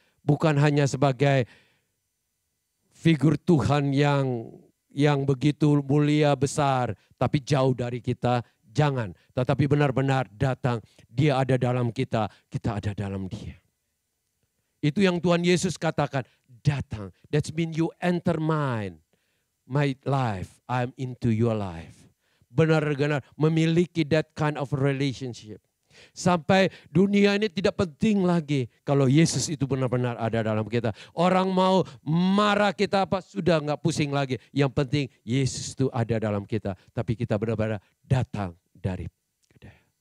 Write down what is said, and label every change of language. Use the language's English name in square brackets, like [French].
[Indonesian] Bukan hanya sebagai figur Tuhan yang begitu mulia besar, tapi jauh dari kita, jangan. Tetapi benar-benar datang, Dia ada dalam kita, kita ada dalam Dia. Itu yang Tuhan Yesus katakan, datang. [English] That means you enter my life, I'm into your life. [Indonesian] Benar-benar memiliki [English] that kind of relationship. [Indonesian] Sampai dunia ini tidak penting lagi kalau Yesus itu benar-benar ada dalam kita. Orang mau marah kita sudah nggak pusing lagi. Yang penting Yesus itu ada dalam kita. Tapi kita benar-benar datang dari Dia.